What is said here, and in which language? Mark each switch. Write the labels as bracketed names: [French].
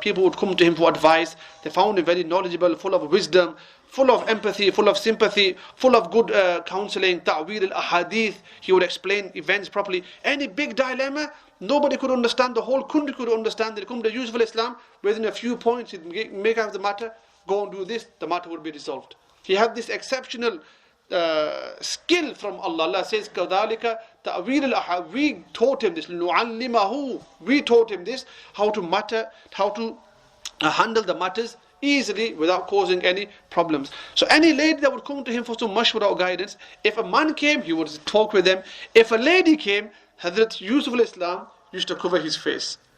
[English] People would come to him for advice. They found him very knowledgeable, full of wisdom, full of empathy, full of sympathy, full of good counseling, ta'wil al-ahadith. He would explain events properly. Any big dilemma, nobody could understand, the whole country could understand. They'd come to Yusuf al-Islam, within a few points, he'd make out the matter, go and do this, the matter would be resolved. He had this exceptional skill from Allah. Allah says, [Arabic] كَذَلِكَ تَأْوِيلُ الْأَحَادِيثِ. [English] We taught him this. [Arabic] لِنُعَلِّمَهُ. [English] We taught him this, how to handle the matters easily without causing any problems. So any lady that would come to him for some mashwara or guidance, if a man came, he would talk with them. If a lady came, Hazrat Yusuf al-Islam used to cover his face.